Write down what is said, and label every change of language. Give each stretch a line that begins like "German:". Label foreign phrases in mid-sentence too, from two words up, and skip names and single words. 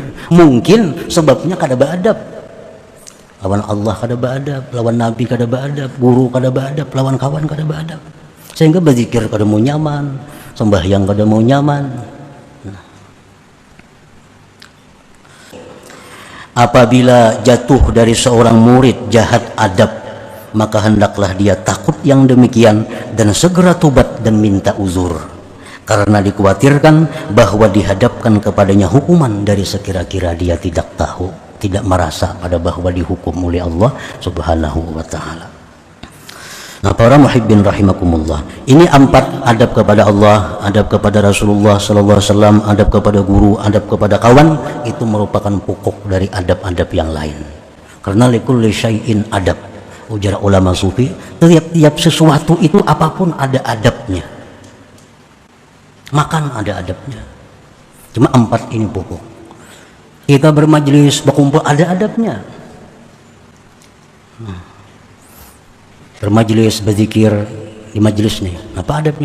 Banjar: Mungkin sebabnya kada beadab. Lawan Allah kada beadab, lawan Nabi kada beadab, guru kada beadab, lawan kawan kada beadab. Sehingga berzikir kada mau nyaman, sembahyang kada mau nyaman. Nah,
Indonesian: apabila jatuh dari seorang murid jahat adab, maka hendaklah dia takut yang demikian dan segera tobat dan minta uzur, karena dikhawatirkan bahwa dihadapkan kepadanya hukuman dari sekira-kira dia tidak tahu, tidak merasa pada bahwa dihukum oleh Allah
Arabic: سبحانه وتعالى.
Indonesian: Nah, para
Arabic: محبين رحمكم الله,
Indonesian: ini 4 adab kepada Allah, adab kepada Rasulullah
Arabic: صلى الله عليه وسلم,
Indonesian: adab kepada guru, adab kepada kawan, itu merupakan pokok dari adab-adab yang lain. Karena
Arabic: لكل شيء أدب,
Indonesian: ujar ulama sufi, tiap sesuatu itu apapun ada adabnya. Makan ada adabnya. Cuma 4 ini pokok. Kita bermajlis, berkumpul ada adabnya. Bermajlis, berzikir di majlis nih, apa adabnya?